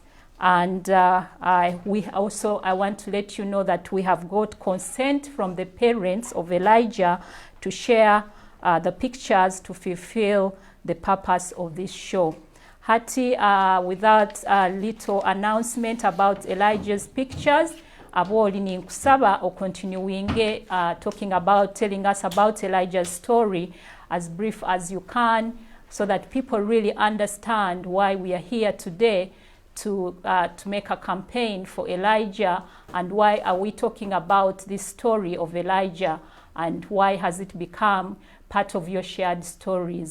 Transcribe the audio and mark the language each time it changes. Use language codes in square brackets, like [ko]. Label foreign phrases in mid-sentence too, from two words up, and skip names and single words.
[en] And I want to let you know that we have got consent from the parents of Elijah to share the pictures to fulfill the purpose of this show. Hati, without a little announcement about Elijah's pictures, [nyo] Aboli ni nkusaba [en] continuing telling us about Elijah's story as brief as you can, so that people really understand why we are here today to make a campaign for Elijah, and why are we talking about this story of Elijah, and why has it become part of your shared stories.